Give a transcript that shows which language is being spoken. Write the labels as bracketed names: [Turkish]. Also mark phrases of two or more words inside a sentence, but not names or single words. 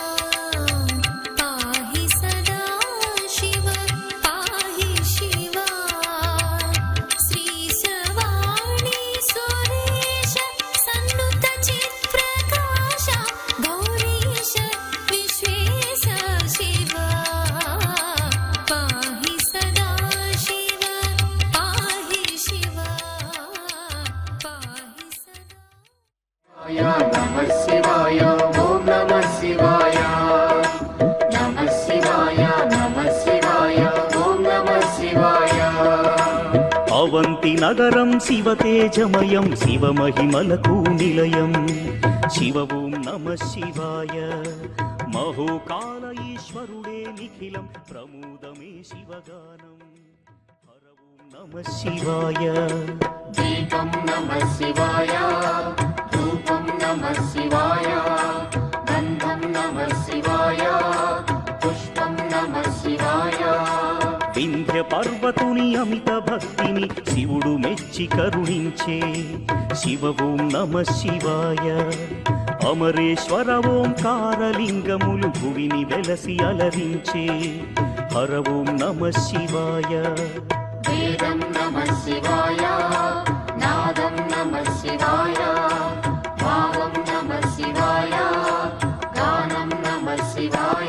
[Sanskrit] पाहि सदा शिव पाहि शिव श्रीशवाणी सुरेश सन्नुत चित्प्रकाश गौरीश विश्वेश शिव पाहि सदा शिव पाहि शिव पाहि सदा नमः शिवाय ॐ नमः शिवाय नमः शिवाय नमः शिवाय ॐ नमः शिवाय [Telugu] అవంతి నగరం శివతేజమయం శివమహిమలకు నిలయం శివ [Sanskrit] ఓం నమ శివాయ [Telugu] మహోకాల ఈశ్వరుడే నిఖిలం ప్రమోదమే శివగానం హర [Sanskrit] ఓం నమ శివాయ दीपं नमः शिवाय धूपं नमः शिवाय गन्धं नमः शिवाय पुष्पं नमः शिवाय [Telugu] వింధ్య పర్వతుని అమిత భక్తిని శివుడు మెచ్చి కరుణించే శివ [Sanskrit] ఓం నమ శివాయ [Telugu] అమరేశ్వర ఓంకారలింగములు భువిని వెలసి అలరించే హర [Sanskrit] ఓం నమ శివాయ वेदं नमः शिवाय नादं नमः शिवाय भावं नमः शिवाय गानं नमः शिवाय